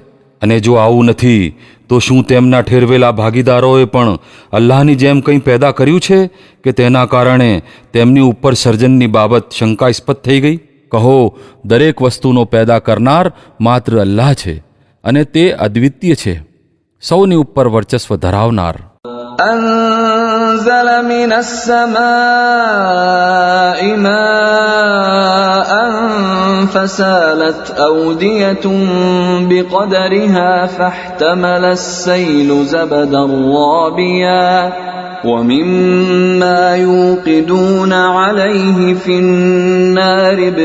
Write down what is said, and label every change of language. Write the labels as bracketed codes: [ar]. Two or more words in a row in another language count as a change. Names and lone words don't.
[gu] અને જો આવું નથી તો શું તેમના ઠેરવેલા ભાગીદારોએ પણ અલ્લાહની જેમ કંઈ પેદા કર્યું છે કે તેના કારણે તેમની ઉપર સર્જનની બાબત શંકાસ્પદ થઈ ગઈ? કહો, દરેક વસ્તુનો પેદા કરનાર માત્ર અલ્લાહ છે, અને તે અદ્વિતીય છે, સૌની ઉપર વર્ચસ્વ ધરાવનાર. [ar] أنزل من السماء ماء فسالت أودية بقدرها فاحتمل السيل زبدا رابيا ومما يوقدون عليه في النار